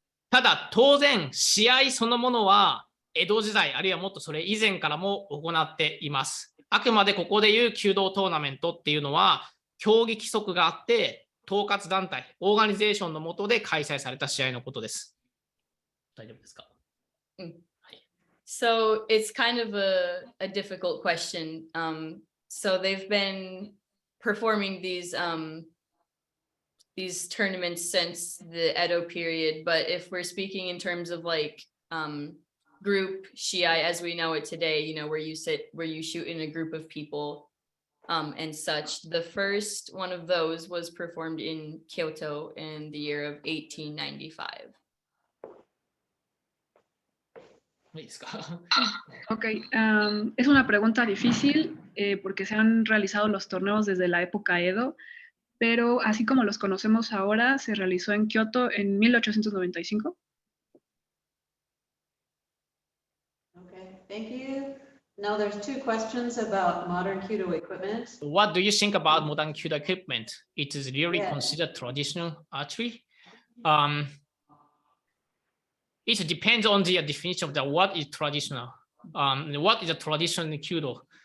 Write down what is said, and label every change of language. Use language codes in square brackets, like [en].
[ja] ただ当然試合そのものは江戸時代あるいはもっとそれ以前からも行っています。あくまでここでいう弓道トーナメントっていうのは競技規則があって統括団体オーガニゼーションの下で開催された試合のことです。大丈夫ですか？ [en] So it's kind of a difficult question. So they've been performing these tournaments since the Edo period, but if we're speaking in terms of like group shiai as we know it today, where you shoot in a group of people and such, the first one of those was performed in Kyoto in the year of 1895. please. [es] Ok, es una pregunta difícil porque se han realizado los torneos desde la época Edo, pero así como los conocemos ahora, se realizó en Kioto en 1895. [en] Okay, thank you. Now there's two questions about modern Kyudo equipment. What do you think about modern Kyudo equipment? It is really Yeah. considered traditional archery. It depends on the definition of the what is traditional. What is a traditional Kyudo?